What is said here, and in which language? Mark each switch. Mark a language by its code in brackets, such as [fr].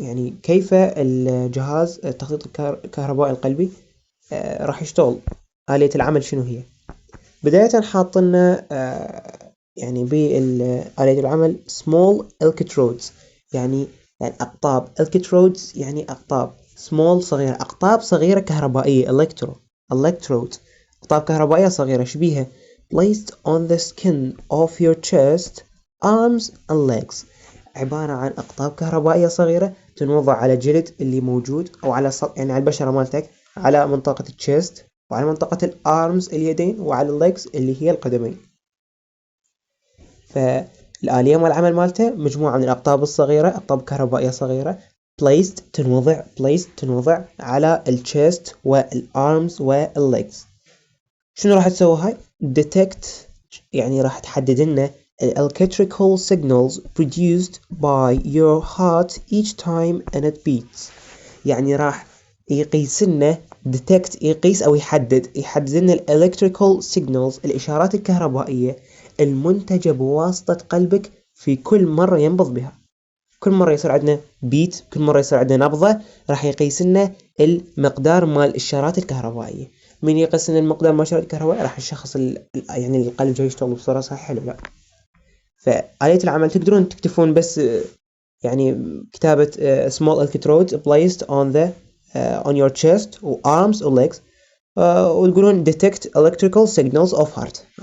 [ar] يعني كيف الجهاز التخطيط الكهربائي القلبي راح يشتغل، آلية العمل شنو هي. بداية حاطلنا يعني بآلية العمل [en] small electrodes [ar] يعني أقطاب. electrodes يعني أقطاب، small صغيرة، أقطاب صغيرة كهربائية. [en] electrode [ar] أقطاب كهربائية صغيرة شبيها [en] placed on the skin of your chest, arms and legs. [ar] عبارة عن أقطاب كهربائية صغيرة تنوضع على جلد اللي موجود أو على يعني على البشرة مالتك، على منطقة الchest وعلى منطقة الارمز اليدين وعلى الليجز اللي هي القدمين. فالآلية مال العمل مالته مجموعة من الأقطاب الصغيرة، أقطاب كهربائية صغيرة placed تنوضع على الchest والارمز والليجز. شنو راح تسوي هاي؟ [en] detect [ar] يعني راح تحدد لنا [en] electrical signals produced by your heart each time and it beats. [ar] يعني راح يقيس لنا detect يقيس أو يحدد لنا [en] electrical signals [ar] الإشارات الكهربائية المنتجة بواسطة قلبك في كل مرة ينبض بها. كل مرة يصير عندنا بيت، كل مرة يصير عندنا نبضة، راح يقيس لنا المقدار مال الإشارات الكهربائية. من يقيس لنا المقدار مال الإشارات الكهربائية راح يشخص يعني القلب جاي يشتغل بصورة صحيحة ولا لا. فآلية العمل تقدرون تكتفون بس يعني كتابة [en] small electrodes placed on your chest or arms or legs [ar] وتقولون [en] detect electrical signals of heart.